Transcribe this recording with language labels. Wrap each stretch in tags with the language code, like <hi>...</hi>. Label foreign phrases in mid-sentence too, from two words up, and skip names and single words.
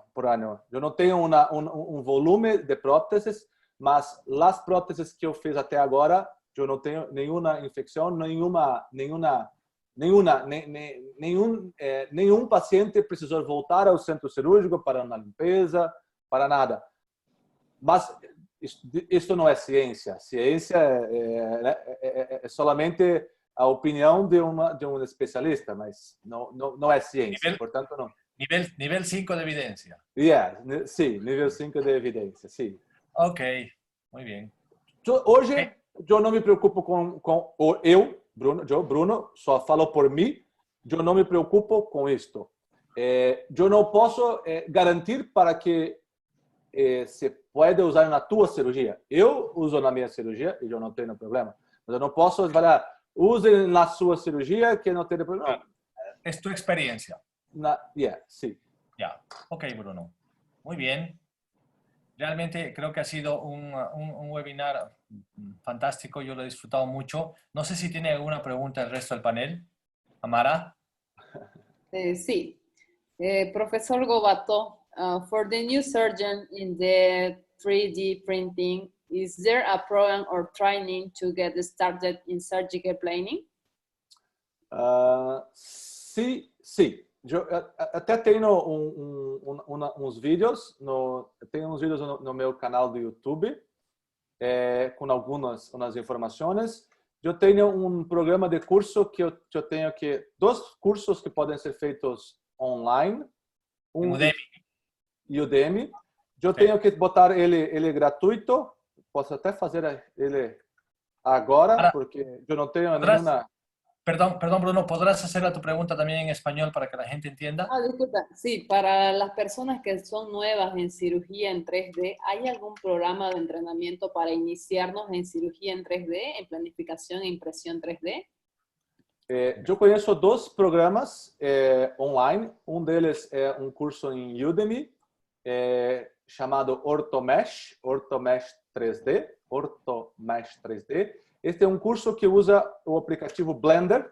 <pt>Eu não tenho um volume de próteses, mas as próteses que eu fiz até agora, eu não tenho nenhuma infecção, nenhum paciente precisou voltar ao centro cirúrgico para uma limpeza, para nada. Mas isso não é ciência. Ciência é solamente a opinião de um especialista, mas não é ciência, portanto não.</pt> <es>Nivel 5 de evidencia.</es> <pt>Sim, nível 5 de evidência, sim.</pt> <es>Ok, muy bien.</es> <pt>Hoje, eu não me preocupo com Bruno, só falo por mim, eu não me preocupo com isto. Eu não posso garantir para que se pode usar na tua cirurgia. Eu uso na minha cirurgia e eu não tenho problema. Mas eu não posso falar, use na sua cirurgia que não tem problema.</pt> <es>É tu experiencia. Sí. Ya, ok, Bruno. Muy bien. Realmente creo que ha sido un webinar fantástico. Yo lo he disfrutado mucho. No sé si tiene alguna pregunta el resto del panel. Amara. Sí.</es> <en>Professor Gobato, for the new surgeon in the 3D printing, is there a program or training to get started in surgical planning?</en> <pt>Sim. Eu até tenho uns vídeos no meu canal do YouTube com algumas informações. Eu tenho um programa de curso que eu tenho dois cursos que podem ser feitos online, Udemy. Eu tenho que botar ele gratuito. Posso até fazer ele agora, porque eu não tenho nenhuma.</pt> <es>Perdón, Bruno, ¿podrás hacer tu pregunta también en español para que la gente entienda? Disculpa. Sí, para las personas que son nuevas en cirugía en 3D, ¿hay algún programa de entrenamiento para iniciarnos en cirugía en 3D, en planificación e impresión 3D?</es> <pt>Eu conheço dois programas online. Um deles é um curso em Udemy chamado OrthoMesh 3D. Este é um curso que usa o aplicativo Blender.</pt>